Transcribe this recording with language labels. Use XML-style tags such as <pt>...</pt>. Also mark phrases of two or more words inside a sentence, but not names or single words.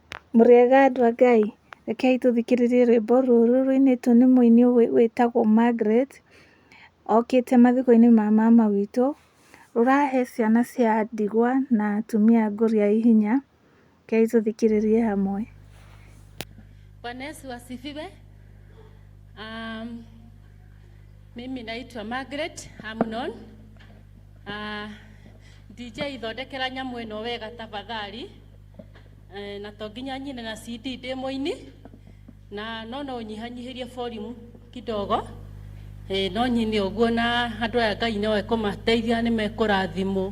<ki>Mũrĩega andũ a Ngai, rekei tũthikĩrĩrie rwĩmbo rũrũ rũinĩtwo nĩ mũini wĩtagwo Margaret, okĩte mathiko-inĩ ma mama witũ, rũrahe ciana cia ndigwa na atumia ngũriai hinya, rekei tũthikĩrĩrie hamwe.</ki> <sw>Bwana Yesu asifiwe. Mimi naitwa Margaret Amnon.</sw> <ki>DJ thondekera nyamũ ĩno wega tafadhali. Na to nginya nyine na CD ndĩ mũini, na no ũnyihanyihirie volume kidogo. No nyine ũguo na andũ aya Ngai no ekũmateithia nĩ mekũrathimwo.</ki>